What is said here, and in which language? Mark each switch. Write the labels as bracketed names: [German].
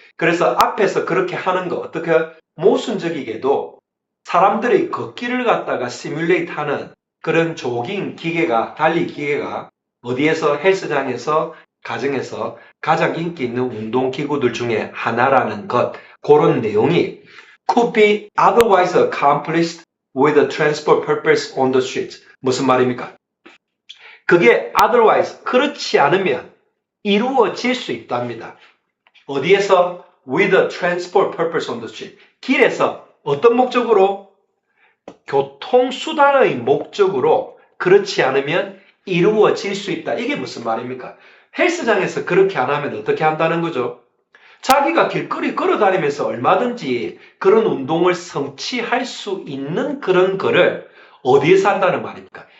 [Korean] 그래서 앞에서 그렇게 하는 거, 어떻게 모순적이게도 사람들의 걷기를 갖다가 시뮬레이트 하는 그런 조깅 기계가, 달리기 기계가 어디에서 헬스장에서, 가정에서 가장 인기 있는 운동 기구들 중에 하나라는 것, 그런 내용이 [English] could be otherwise accomplished with a transport purpose on the street. [Korean] 무슨 말입니까? 그게 otherwise, 그렇지 않으면 이루어질 수 있답니다. 어디에서? [English] With a transport purpose on the street. [Korean] 길에서 어떤 목적으로? 교통수단의 목적으로 그렇지 않으면 이루어질 수 있다. 이게 무슨 말입니까? 헬스장에서 그렇게 안 하면 어떻게 한다는 거죠? 자기가 길거리 걸어다니면서 얼마든지 그런 운동을 성취할 수 있는 그런 거를 어디에서 한다는 말입니까?